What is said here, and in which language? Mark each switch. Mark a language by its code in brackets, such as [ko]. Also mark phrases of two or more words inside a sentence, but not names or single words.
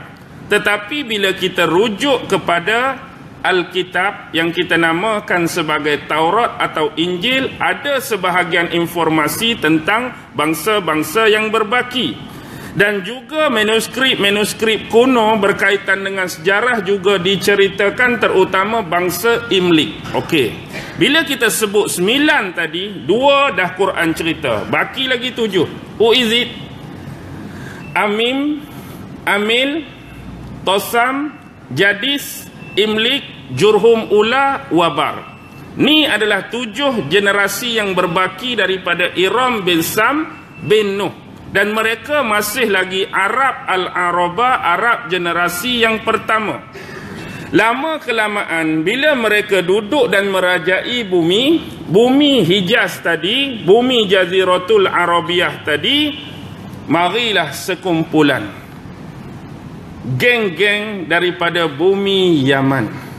[ms] Tetapi bila kita rujuk kepada Alkitab yang kita namakan sebagai Taurat atau Injil, ada sebahagian informasi tentang bangsa-bangsa yang berbaki. Dan juga manuskrip kuno berkaitan dengan sejarah juga diceritakan, terutama bangsa Imlik. Okey. Bila kita sebut 9 tadi, 2 dah Quran cerita. Baki lagi 7. [en] Who is it? [ms] Amim, Amil, Tosam, Jadis, Imlik, Jurhum Ula, Wabar. Ni adalah 7 generasi yang berbaki daripada Iram bin Sam bin Nuh. Dan mereka masih lagi Arab Al-Arabah, Arab generasi yang pertama. Lama kelamaan bila mereka duduk dan merajai bumi Hijaz tadi, bumi Jaziratul Arabiyah tadi, marilah sekumpulan geng-geng daripada bumi Yaman.